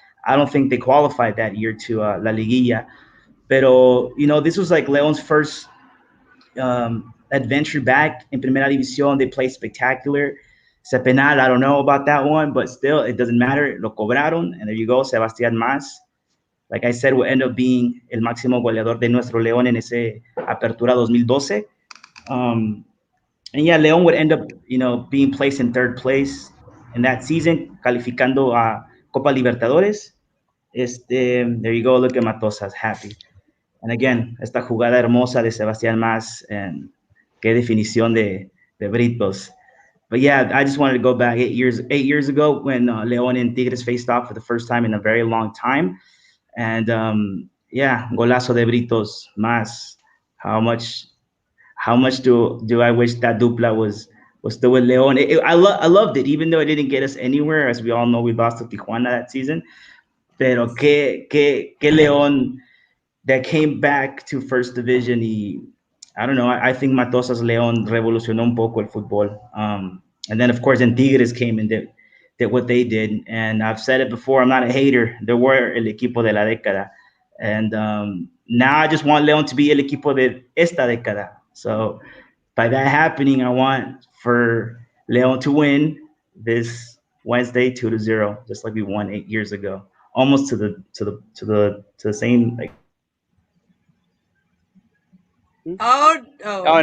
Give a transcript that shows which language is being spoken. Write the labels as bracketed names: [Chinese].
[English] I don't think they qualified that year to La Liguilla. Pero this was like Leon's first adventure back in Primera División. They played spectacular. Penal, I don't know about that one, but still, it doesn't matter. [Spanish] Lo cobraron, [English] and there you go, Sebastián Mas. Like I said, will end up being [Spanish] el máximo goleador de nuestro León en ese Apertura 2012. [English] And yeah, León would end up, being placed in third place in that season, [Spanish] calificando a Copa Libertadores. [English] There you go. Look at Matosas happy. And again, [Spanish] esta jugada hermosa de Sebastián Mas, and qué definición de Britos. [English] But yeah, I just wanted to go back 8 years ago when León and Tigres faced off for the first time in a very long time. And yeah, [Spanish] golazo de Britos Mas. [English] How much do I wish that dupla was still with León? I loved it, even though it didn't get us anywhere. As we all know, we lost to Tijuana that season. [Spanish] Pero que [English] León that came back to first division. I don't know. I think [Spanish] Matosas León revolucionó un poco el fútbol. [English] And then, of course, then Tigres came and did what they did. And I've said it before, I'm not a hater. They were [Spanish] el equipo de la década. [English] And now I just want León to be [Spanish] el equipo de esta década. [English] So by that happening, I want for León to win this Wednesday 2-0, just like we won 8 years ago. Almost to the same, like. Oh